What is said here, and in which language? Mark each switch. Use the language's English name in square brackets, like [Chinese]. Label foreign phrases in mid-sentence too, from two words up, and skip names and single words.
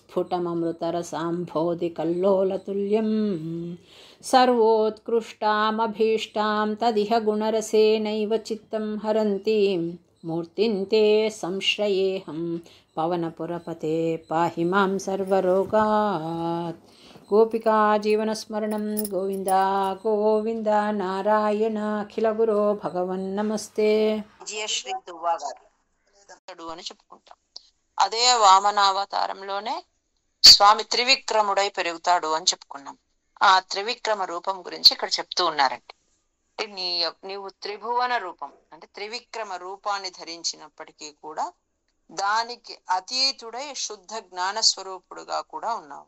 [Sanskrit] स्फुटममृतरसाम्भोधिकल्लोलतुल्यं सर्वोत्कृष्टामभीष्टां तदिह गुणरसेनैव चित्तं हरन्तीं मूर्तिं ते संश्रयेऽहं पवनपुरपते पाहि मां सर्वरोगात् गोपिका जीवनस्मरणं गोविंद गोविंद నారాయణ అఖిల గురో భగవన్ నమస్తే [Telugu] విజయశ్రీ దువ్వా గారు అని చెప్పుకుంటాం. అదే వామనావతారంలోనే స్వామి త్రివిక్రముడై పెరుగుతాడు అని చెప్పుకున్నాం. ఆ త్రివిక్రమ రూపం గురించి ఇక్కడ చెప్తూ ఉన్నారండి. అంటే నీవు త్రిభువన రూపం అంటే త్రివిక్రమ రూపాన్ని ధరించినప్పటికీ కూడా దానికి అతీతుడై శుద్ధ జ్ఞాన స్వరూపుడుగా కూడా ఉన్నావు.